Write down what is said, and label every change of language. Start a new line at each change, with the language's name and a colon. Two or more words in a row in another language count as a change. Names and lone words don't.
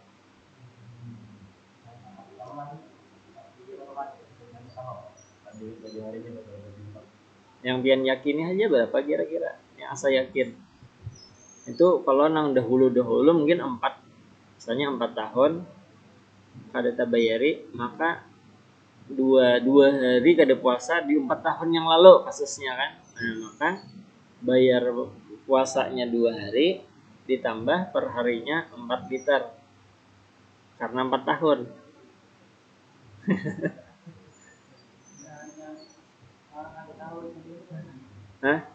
Indonesian: Yang pian yakini aja berapa kira-kira?
Banjar: Yang asa yakin. Itu kalau nang dahulu mungkin 4, misalnya 4 tahun kada terbayari, maka dua hari kada puasa di 4 tahun yang lalu kasusnya kan.
Indonesian: Nah, maka bayar puasanya 2 hari ditambah per harinya 4 liter karena 4 tahun. Hah?